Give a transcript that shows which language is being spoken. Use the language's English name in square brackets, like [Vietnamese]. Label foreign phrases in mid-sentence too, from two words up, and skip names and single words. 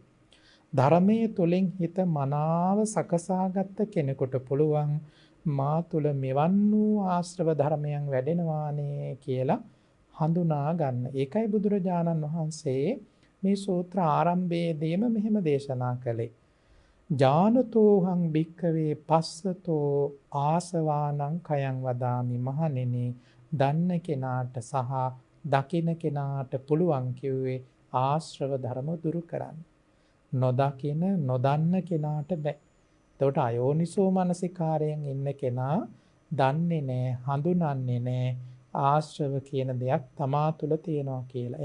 [Sinhala] ධර්මයේ තුලින් හිත මනාව සකසාගත් කෙනෙකුට පුළුවන් මා තුළ මෙවන් වූ ආශ්‍රව ධර්මයන් වැඩෙනවානේ කියලා හඳුනා ගන්න. ඒකයි බුදුරජාණන් වහන්සේ මේ සූත්‍ර ආරම්භයේදීම මෙහෙම දේශනා කළේ. [Pali] ජානතෝහං භික්ඛවේ පස්සතෝ ආසවානං කයං වදාමි. [Sinhala] මහණෙනි, දන්න කෙනාට සහ දකින කෙනාට පුළුවන් කිව්වේ ආශ්‍රව ධර්ම දුරු කරන්න. නොදකින නොදන්න කෙනාට බෑ. එතකොට අයෝනිසෝ මනසිකාරයෙන් ඉන්න කෙනා දන්නේ නැහැ, හඳුනන්නේ නැහැ ආශ්‍රව කියන දෙයක් තමා තුළ තියෙනවා කියලා.